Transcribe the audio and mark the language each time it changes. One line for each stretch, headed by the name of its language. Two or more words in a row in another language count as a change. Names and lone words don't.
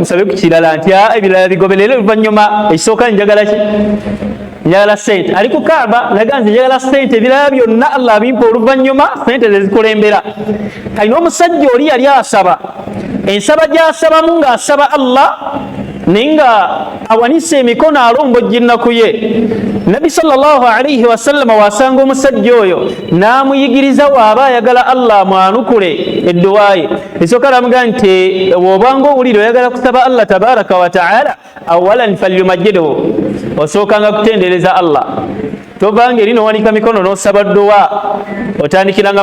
Ganda: musabe ku kirala nti ebirala bigoberere oluvannyuma ekisooka njagala ki njagala sente ali ku Kaaba laga nti njagala sente ebirala byonna Allah abimpa oluvannyuma sente zezikulembera kalina omusajja oli yali asaba ensaba gy'asabamu ng'asaba Allah naye nga awanise emikono alombojjinnaku ye Nabi
Arabic: صلى الله عليه وسلم
Ganda: wasanga omusajja oyo n'amuyigiriza waaba ayagala Allah mwanukule edduwa ye esooka aramuga nti bw'obanga owulira oyagala kusaba Allah
Arabic: تبارك وتعالى أولا فليمجده
Ganda: osookanga kutendereza Allah tovanga eri nowanika mikono n'osaba dduwa otandikiranga